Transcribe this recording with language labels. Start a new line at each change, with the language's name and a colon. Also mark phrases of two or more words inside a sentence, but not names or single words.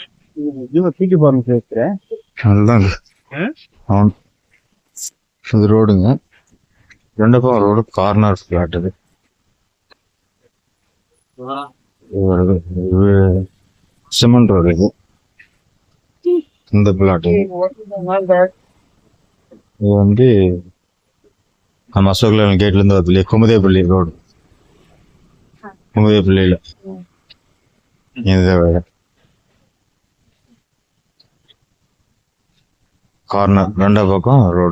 Tamil: பீட்டி ஃபார்ம் சேர்க்கிறேன்.
Telugu: அதுதாங்க అవును. ఇది రోడ్డుங்க. రెండో రోడ్డు కార్నర్ ఫ్లాట్ ఇది.
Tamil: சிமெண்ட் ரோடு இது. இந்த பிளாட் இது வந்து நம்ம அசோக் கேட்ல இருந்து வரதுலையே குமுதேப்பள்ளி ரோடு. குமுதேப்பள்ளியில இந்த கார்னர் ரெண்டா பக்கம் ரோடு.